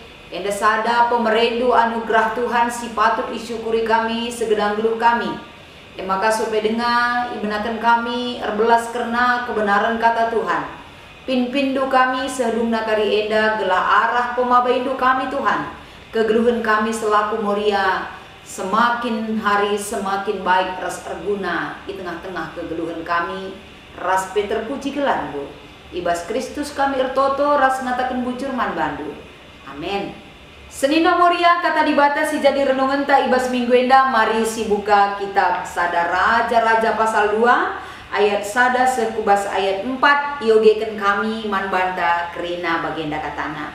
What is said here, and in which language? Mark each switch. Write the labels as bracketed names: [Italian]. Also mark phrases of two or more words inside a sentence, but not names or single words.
[Batak Karo] Enda sada pemerendu anugerah Tuhan si patut isyukuri kami segedang geluh kami. Maka supaya dengar ibenakan kami erbelas karena kebenaran kata Tuhan. Pinpindu kami sehedungna kari enda gelah arah pemabaindu kami Tuhan. Kegeluhan kami selaku Moria [Indonesian] semakin hari semakin baik [Batak Karo] ras erguna di tengah-tengah kegeluhan kami ras terpuji gelan bu. Ibas Kristus kami ertoto ras ngatakan bujur man bandu. Amin. Senina Moria kata dibatasi jadi renungan ta ibas minggu enda mari si buka kitab Sada Raja-Raja pasal 2 ayat sada sekubas ayat 4 iogeken kami manbanta kerina bagenda katana.